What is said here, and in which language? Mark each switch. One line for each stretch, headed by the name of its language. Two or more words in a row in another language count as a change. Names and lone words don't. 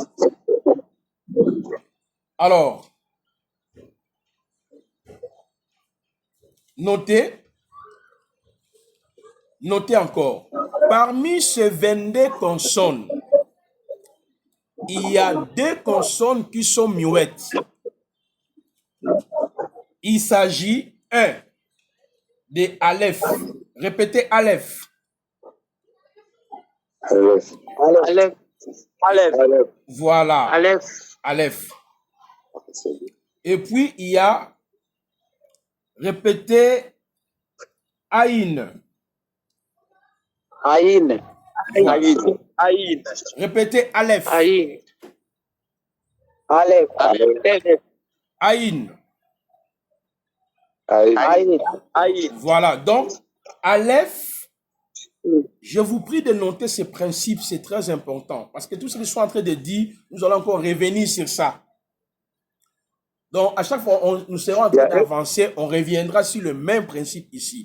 French: Alors, notez encore. Parmi ces 22 consonnes, il y a 2 consonnes qui sont muettes. Il s'agit, de Aleph. Répétez Aleph. Aleph. Aleph. Aleph. Voilà. Aleph. Aleph. Et puis, il y a, répétez Aïn. Aïn. Voilà. Aïn. Répétez Aleph. Aïn. Aleph. Aïn. Aïn. Aïn. Voilà. Donc, Aleph, je vous prie de noter ces principes, c'est très important. Parce que tout ce que je suis en train de dire, nous allons encore revenir sur ça. Donc, à chaque fois, nous serons en train d'avancer, on reviendra sur le même principe ici.